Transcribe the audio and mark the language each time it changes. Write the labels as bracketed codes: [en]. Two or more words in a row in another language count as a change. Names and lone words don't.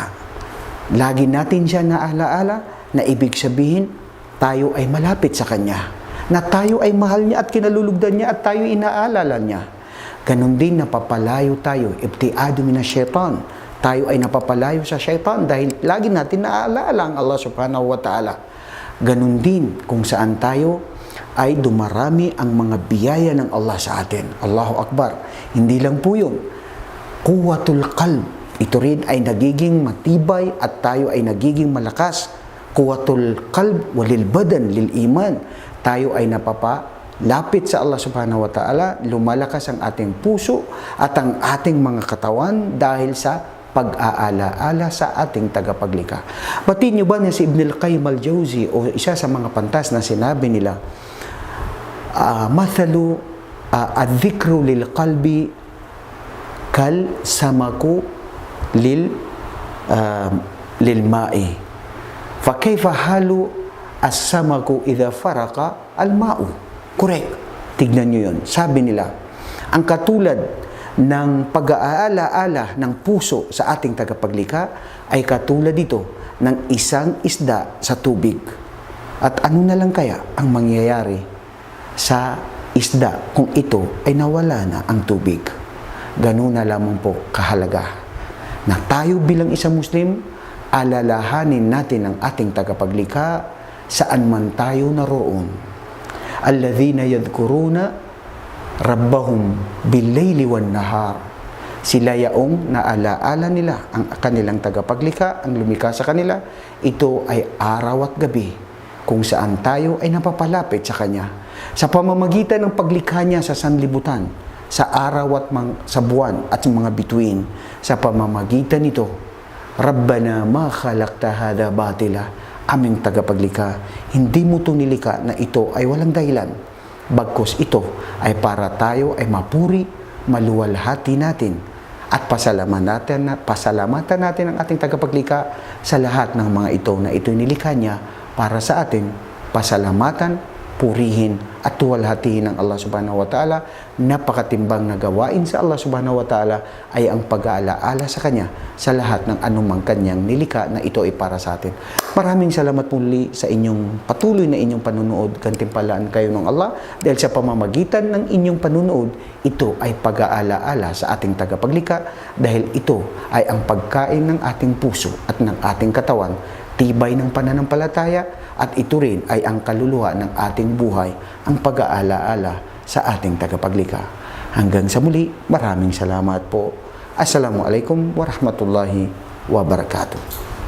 [tl] Lagi natin siya naalaala, na ibig sabihin, tayo ay malapit sa Kanya, na tayo ay mahal niya at kinalulugdan niya, at tayo inaalala niya. Ganon din napapalayo tayo, [ar] ابتعاد من الشيطان. [tl] Tayo ay napapalayo sa syaitan dahil lagi natin naaalala ang [ar] الله سبحانه وتعالى. [tl] Ganon din kung saan tayo ay dumarami ang mga biyaya ng Allah sa atin. [ar] الله أكبر. [tl] Hindi lang po yun. [ar] قوة القلب. [tl] Ito rin ay nagiging matibay at tayo ay nagiging malakas. [ar] قوة القلب وللبدن للإيمان. [tl] Tayo ay napapalapit sa [ar] الله سبحانه وتعالى, [tl] lumalakas ang ating puso at ang ating mga katawan dahil sa pag-aalaala sa ating tagapaglikha. Batid niyo ba na si Ibn al-Qayyim al-Jawzi, o isa sa mga pantas na sinabi nila, [ar] مثل الذكر للقلب كالسمك للماء. فكيف حال السمك إذا فارق الماء. [tl] Correct. Tignan nyo yun. Sabi nila, ang katulad ng pag-aalaala ng puso sa ating tagapaglikha ay katulad dito ng isang isda sa tubig. At ano na lang kaya ang mangyayari sa isda kung ito ay nawala na ang tubig? Ganun na lamang po kahalaga na tayo bilang isang Muslim, alalahanin natin ang ating tagapaglikha saan man tayo naroon. [ar] الذين يذكرون ربهم بالليل والنهار. [tl] Sila yaong naalaala nila ang kanilang tagapaglikha, ang lumikha sa kanila. Ito ay araw at gabi kung saan tayo ay napapalapit sa Kanya. Sa pamamagitan ng paglikha niya sa sanlibutan, sa araw at sa buwan at sa mga bituin, sa pamamagitan nito, [ar] ربنا ما خلقت هذا باطلا, [tl] aming tagapaglikha, hindi mo ito nilikha na ito ay walang dahilan. Bagkus ito ay para tayo ay mapuri, maluwalhati natin at pasalamatan natin ang ating tagapaglikha sa lahat ng mga ito na ito'y nilikha niya para sa ating pasalamatan, purihin at tuwalhatiin ng [ar] الله سبحانه وتعالى. [tl] Napakatimbang na gawain sa [ar] الله سبحانه وتعالى [tl] ay ang pag-aalaala sa Kanya sa lahat ng anumang Kanyang nilikha na ito ay para sa atin. Maraming salamat muli sa inyong patuloy na inyong panunood. Gantimpalaan kayo ng Allah dahil sa pamamagitan ng inyong panunood, ito ay pag-aalaala sa ating tagapaglikha dahil ito ay ang pagkain ng ating puso at ng ating katawan, tibay ng pananampalataya, at ito rin ay ang kaluluwa ng ating buhay, ang pag-aalaala sa ating tagapaglikha. Hanggang sa muli, maraming salamat po. [ar] السلام عليكم ورحمة الله وبركاته.